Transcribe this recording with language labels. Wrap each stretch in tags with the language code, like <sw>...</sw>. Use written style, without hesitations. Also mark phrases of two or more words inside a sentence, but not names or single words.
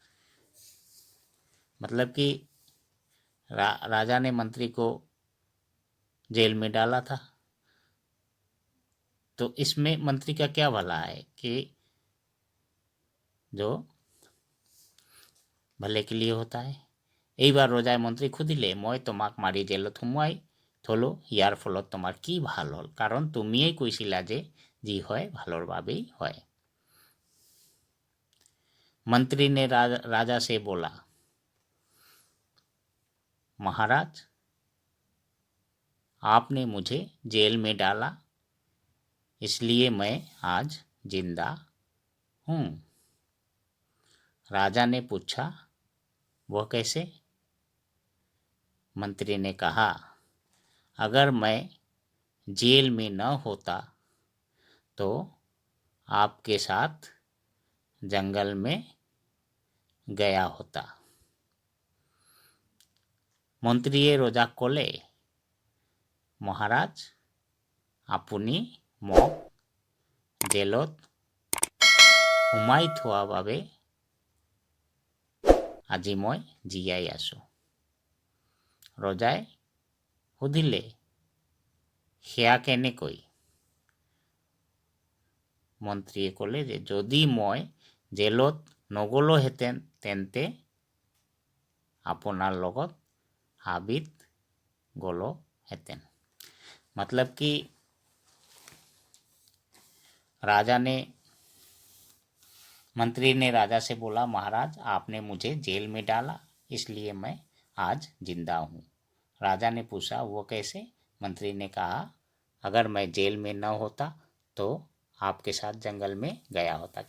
<hi>मतलब कि राजा ने मंत्री को जेल में डाला था, तो इसमें मंत्री का क्या भला है कि जो भले के लिए होता है।</hi> <as>এইবাৰ ৰজাই মন্ত্ৰী সুধিলে, মই তোমাক মাৰি জেলত সুমুৱাই থলো, ইয়াৰ ফলত তোমাৰ কি ভাল হ'ল? কাৰণ তুমিয়েই কৈছিলা যে যি হয় ভালৰ বাবেই হয়।</as> <hi>मंत्री ने राजा से बोला, महाराज आपने मुझे जेल में डाला, इसलिए मैं आज जिंदा हूँ। राजा ने पूछा, वह कैसे? मंत्री ने कहा, अगर मैं जेल में न होता तो आपके साथ जंगल में गया होता।</hi> <as>মন্ত্ৰীয়ে ৰজাক ক'লে, মহাৰাজ আপুনি মোক জেলত সুমাই থোৱা বাবে আজি মই জীয়াই আছো। ৰজাই সুধিলে, সেয়া কেনেকৈ? মন্ত্ৰীয়ে ক'লে যে যদি মই জেলত নগলোহেঁতেন তেন্তে আপোনাৰ লগত হাবিত গলোহেঁতেন।</as> <hi>मतलब कि मंत्री ने राजा से बोला, महाराज आपने मुझे जेल में डाला, इसलिए मैं आज जिंदा हूँ। राजा ने पूछा, वो कैसे? मंत्री ने कहा, अगर मैं जेल में न होता तो आपके साथ जंगल में गया होता।</hi>